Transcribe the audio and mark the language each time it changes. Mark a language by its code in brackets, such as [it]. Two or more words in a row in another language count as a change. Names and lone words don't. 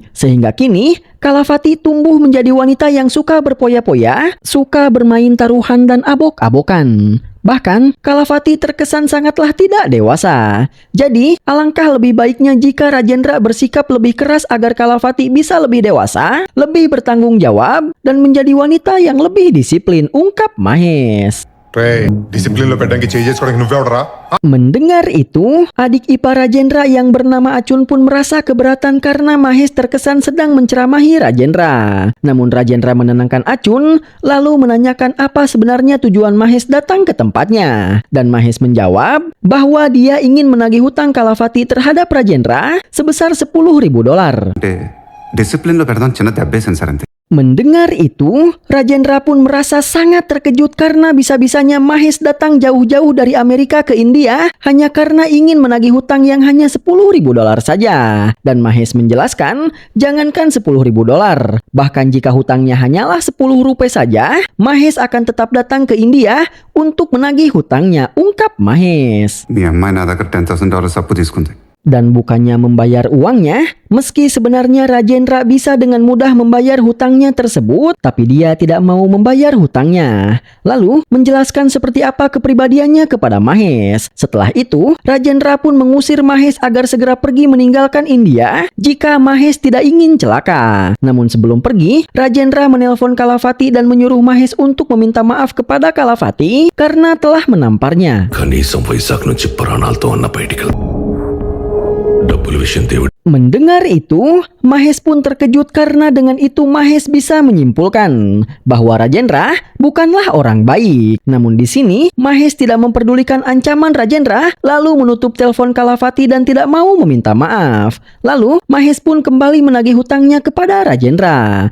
[id] Sehingga kini Kalavati tumbuh menjadi wanita yang suka berpoya-poya, suka bermain taruhan dan abok-abokan. Bahkan, Kalavati terkesan sangatlah tidak dewasa. Jadi, alangkah lebih baiknya jika Rajendra bersikap lebih keras agar Kalavati bisa lebih dewasa, lebih bertanggung jawab, dan menjadi wanita yang lebih disiplin, ungkap Mahesh. [te] డిసిప్లిన్ లో పెట్టడానికి చేంజ్ చేసుకోవడానికి నువ్వెవడరా [id] Mendengar itu, adik ipar Rajendra yang bernama Acun pun merasa keberatan karena Mahesh terkesan sedang menceramahi Rajendra. Namun Rajendra menenangkan Acun, lalu menanyakan apa sebenarnya tujuan Mahesh datang ke tempatnya. Dan Mahesh menjawab bahwa dia ingin menagih hutang Kalavati terhadap Rajendra sebesar $10,000. [te] అంటే డిసిప్లిన్లో పెడదాం చిన్న దెబ్బేసాను సార్ అంతే. [id] Mendengar itu, Rajendra pun merasa sangat terkejut karena bisa-bisanya Mahesh datang jauh-jauh dari Amerika ke India hanya karena ingin menagih hutang yang hanya $10,000 saja. Dan Mahesh menjelaskan, jangankan $10,000, bahkan jika hutangnya hanyalah Rp10 saja, Mahesh akan tetap datang ke India untuk menagih hutangnya, ungkap Mahesh. [te] మీ అమ్మాయి నా దగ్గర $10,000 అప్పు తీసుకుంది. [id] Dan bukannya membayar uangnya, meski sebenarnya Rajendra bisa dengan mudah membayar hutangnya tersebut, tapi dia tidak mau membayar hutangnya. Lalu, menjelaskan seperti apa kepribadiannya kepada Mahesh. Setelah itu, Rajendra pun mengusir Mahesh agar segera pergi meninggalkan India jika Mahesh tidak ingin celaka. Namun sebelum pergi, Rajendra menelpon Kalavati dan menyuruh Mahesh untuk meminta maaf kepada Kalavati karena telah menamparnya. [te] కనీసం వైశాఖ్ నుంచి ప్రాణాలతో అన్న బయటికి డబ్బుల విషయం దేవుడు [id] Mendengar itu, Mahesh pun terkejut karena dengan itu Mahesh bisa menyimpulkan bahwa Rajendra bukanlah orang baik. Namun di sini, Mahesh tidak memperdulikan ancaman Rajendra, lalu menutup telepon Kalavati dan tidak mau meminta maaf. Lalu, Mahesh pun kembali menagih hutangnya kepada Rajendra.